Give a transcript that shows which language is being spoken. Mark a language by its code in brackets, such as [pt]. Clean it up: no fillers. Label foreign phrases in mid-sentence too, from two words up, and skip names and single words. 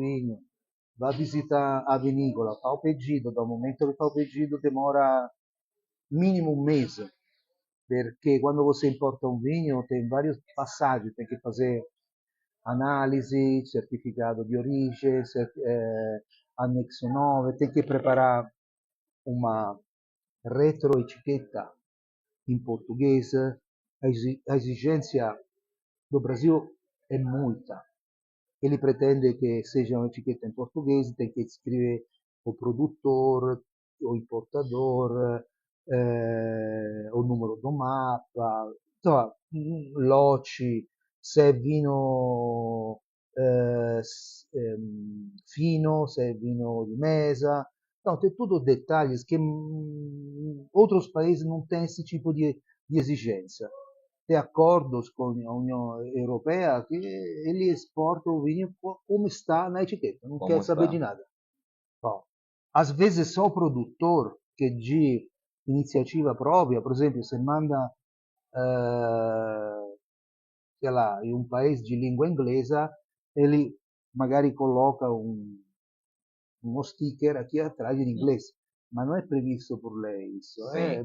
[pt] vinho, vai visitar a vinícola, faz o pedido, do momento que faz o pedido demora mínimo um mês, porque quando você importa um vinho tem várias passagens, tem que fazer análise, certificado de origem, anexo 9, tem que preparar uma retroetiqueta em português, a exigência do Brasil é muita. Ele pretende que seja uma etiqueta em português, tem que escrever o produtor, o importador, o número do mapa, insomma, lote, [it] se è vino fino, se è vino di mesa, [pt] não, tem tudo detalhes que outros países não têm esse tipo de exigência. Tem acordos com a União Europeia que ele exporta o vinho como está na etiqueta, não Como quer saber de está? nada. Bom, às vezes só o produtor que de iniciativa própria, por exemplo, você manda, sei lá, em um país de língua inglesa, ele magari coloca [it] uno sticker [pt] aqui atrás em inglês, mas não é previsto por lei isso, é